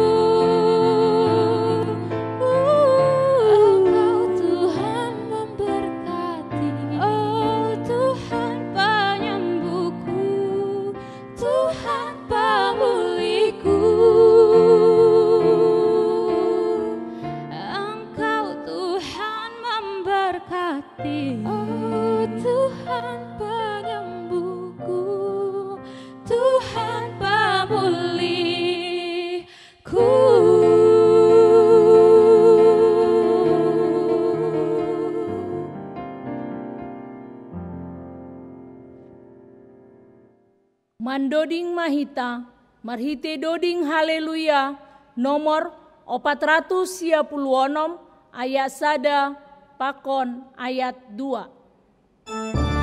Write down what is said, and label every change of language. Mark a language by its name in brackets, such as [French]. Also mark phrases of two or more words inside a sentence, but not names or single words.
[Indonesian] Engkau Tuhan memberkati, oh Tuhan penyembuhku, Tuhan pemulihku. Engkau Tuhan memberkati, oh Tuhan penyembuhku, Tuhan pemulihku. [Batak Simalungun] Mandoding Mahita, Marhite Doding Haleluya, nomor 426 ayat 1 pakon ayat 2.